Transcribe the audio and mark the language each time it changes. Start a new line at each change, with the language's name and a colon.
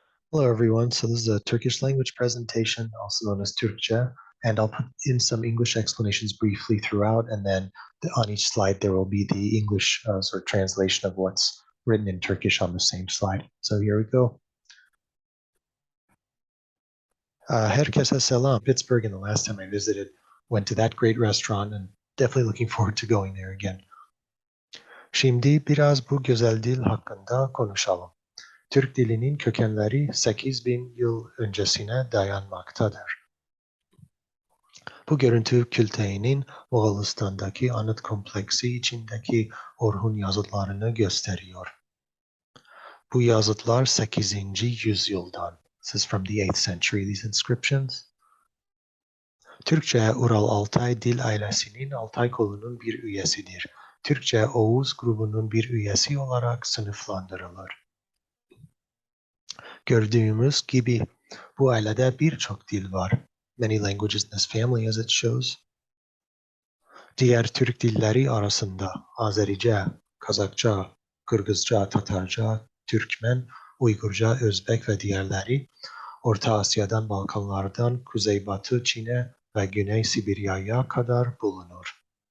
English: Hello everyone, so this is a Turkish language presentation, also known as Türkçe, and I'll put in some English explanations briefly throughout, and then on each slide there will be the English sort of translation of what's written in Turkish on the same slide. So here we go.
Turkish: Herkese selam.
English: Pittsburgh, and the last time I visited, went to that great restaurant and definitely looking forward to going there again.
Turkish: Şimdi biraz bu güzel dil hakkında konuşalım. Türk dilinin kökenleri 8000 yıl öncesine dayanmaktadır. Bu görüntü Külteyn'in Moğolistan'daki anıt kompleksi içindeki Orhun yazıtlarını gösteriyor. Bu yazıtlar 8. yüzyıldan.
English: This is from the 8th century, these inscriptions.
Turkish: Türkçe, Ural-Altay dil ailesinin Altay kolunun bir üyesidir. Türkçe, Oğuz grubunun bir üyesi olarak sınıflandırılır. Gördüğümüz gibi bu ailede birçok dil var.
English: Many languages in this family, as it shows.
Turkish: Diğer Türk dilleri arasında Azerice, Kazakça, Kırgızca, Tatarca, Türkmen, Uygurca, Özbek ve diğerleri Orta Asya'dan Balkanlardan Kuzeybatı Çin'e ve Güney Sibirya'ya kadar bulunur.